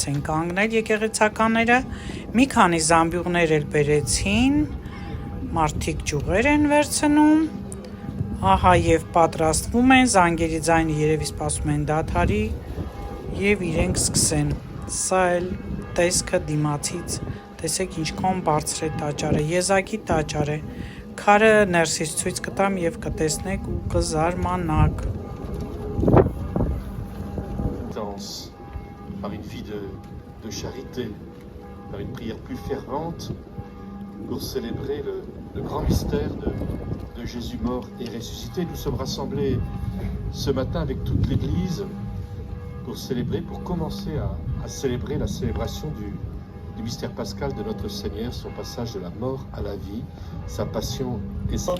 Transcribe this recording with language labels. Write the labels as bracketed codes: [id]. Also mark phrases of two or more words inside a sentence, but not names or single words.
[hy] են կանգնել եկեղեցականները, մի քանի զամբյուղներ էլ բերեցին, մարդիկ ճյուղեր են վերցնում, ահա եւ պատրաստվում են, զանգերի ձայնը երևի սպասում են դադարի եւ իրենք սկսեն։ Սա էլ տեսքը դիմացից, տեսեք ինչքան բարձր է տաճարը, եզակի տաճար է, քարը ներսից ցույց կտամ եւ կտեսնեք ու կզարմանաք։ [fr] Par une vie de charité, par une prière plus fervente pour célébrer le grand mystère de Jésus mort et ressuscité. Nous sommes rassemblés ce matin avec toute l'Église pour célébrer, pour commencer à célébrer la célébration du mystère pascal de notre Seigneur, son passage de la mort à la vie, sa passion et sa...